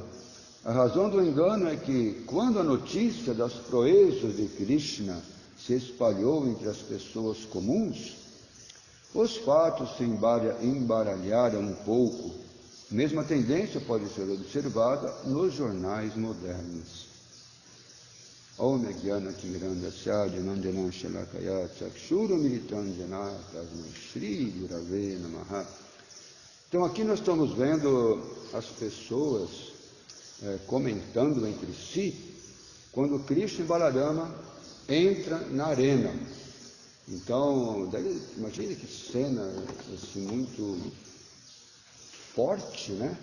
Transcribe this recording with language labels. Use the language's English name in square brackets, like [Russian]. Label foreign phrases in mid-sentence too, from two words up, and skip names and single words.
[Portuguese] A razão do engano é que, quando a notícia das proezas de Krishna se espalhou entre as pessoas comuns, os fatos se embaralharam um pouco. A mesma tendência pode ser observada nos jornais modernos. [Sanskrit] ॐ ज्ञान तिमिरान्दस्य जनन्दन शलाकया चक्षुर मिलितञ्जन तस्मै श्री गुरवे नमः. [Portuguese] Então aqui nós estamos vendo as pessoas comentando entre si quando Krishna e Balarama entram na arena. Então, imagine que cena assim, muito forte, né?